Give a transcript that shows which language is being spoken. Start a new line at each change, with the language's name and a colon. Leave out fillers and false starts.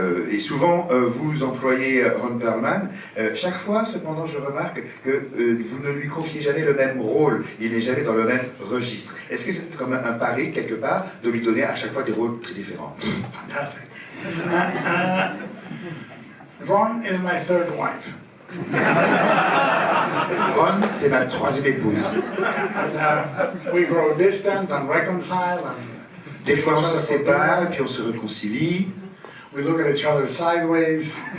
French: Et souvent, vous employez Ron Perlman. Chaque fois, cependant, je remarque que vous ne lui confiez jamais le même rôle. Il n'est jamais dans le même registre. Est-ce que c'est comme un pari, quelque part, de lui donner à chaque fois des rôles très différents?
English: Fantastic. Ron is my third wife.
French: Ron, c'est ma troisième épouse.
English: And, we grow distant and reconcile. And
French: des fois, on se sépare, puis on se réconcilie.
English: We look at each other sideways.